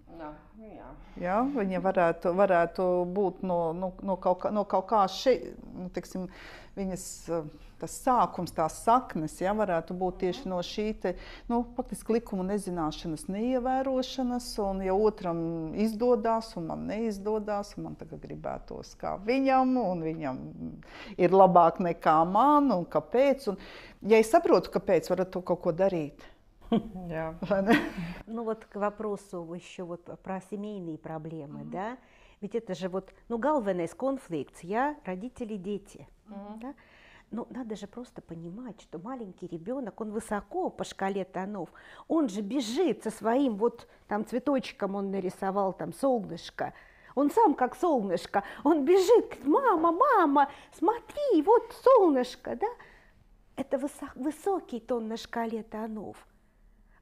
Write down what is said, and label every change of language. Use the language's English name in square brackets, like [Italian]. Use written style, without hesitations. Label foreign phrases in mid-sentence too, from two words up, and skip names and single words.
[Latvian] Jā, viņa varētu būt no kaut kā šeit, teiksim, viņas tas sākums, tās saknes, ja, varētu būt tieši no šī te, faktiski likumu nezināšanas, neievērošanas, un ja otram izdodās, un man neizdodās, un man tagad gribētos kā viņam, un viņam ir labāk nekā man, un kāpēc, un ja es saprotu, kāpēc, varat to kaut ko darīt. Jā. [Russian] Ну вот к вопросу еще вот про семейные проблемы, да, ведь это же вот, galvenais конфликт, я, родители, дети, да? Ну, надо же просто понимать, что маленький ребенок, он высоко по шкале тонов, он же бежит со своим вот там цветочком, он нарисовал там солнышко, он сам как солнышко, он бежит, мама, мама, смотри, вот солнышко, да, это высокий тон на шкале тонов.